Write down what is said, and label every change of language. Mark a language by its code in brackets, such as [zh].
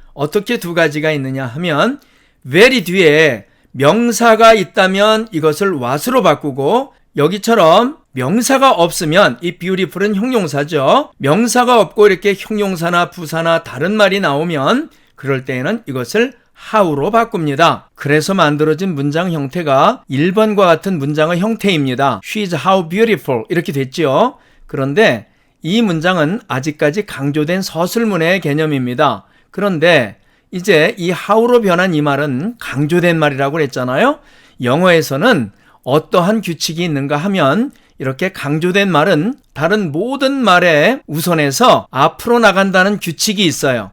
[ko] 어떻게 두 가지가 있느냐 하면 very 뒤에 명사가 있다면 이것을 what으로 바꾸고 여기처럼 명사가 없으면 이 beautiful은 형용사죠. 명사가 없고 이렇게 형용사나 부사나 다른 말이 나오면 그럴 때에는 이것을 how로 바꿉니다. 그래서 만들어진 문장 형태가 1번과 같은 문장의 형태입니다. [en] She is how beautiful [ko] 이렇게 됐죠. 그런데 이 문장은 아직까지 강조된 서술문의 개념입니다. 그런데 이제 이 how로 변한 이 말은 강조된 말이라고 그랬잖아요. 영어에서는 어떠한 규칙이 있는가 하면 이렇게 강조된 말은 다른 모든 말에 우선해서 앞으로 나간다는 규칙이 있어요.